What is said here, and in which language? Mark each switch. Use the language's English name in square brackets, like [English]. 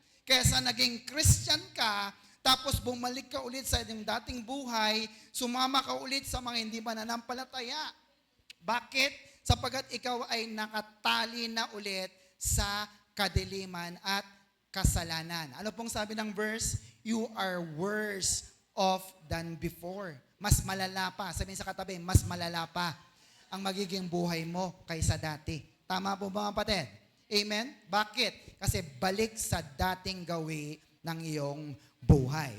[Filipino] Kesa naging Christian ka, tapos bumalik ka ulit sa iyong dating buhay, sumama ka ulit sa mga hindi mananampalataya. Bakit? Sapagkat ikaw ay nakatali na ulit sa kadiliman at kasalanan. Ano pong sabi ng verse? [English] You are worse off than before. [Filipino] Mas malala pa. Sabihin sa katabi, mas malala pa ang magiging buhay mo kaysa dati. Tama po ba mga kapatid? Amen? Bakit? Kasi balik sa dating gawi ng iyong buhay.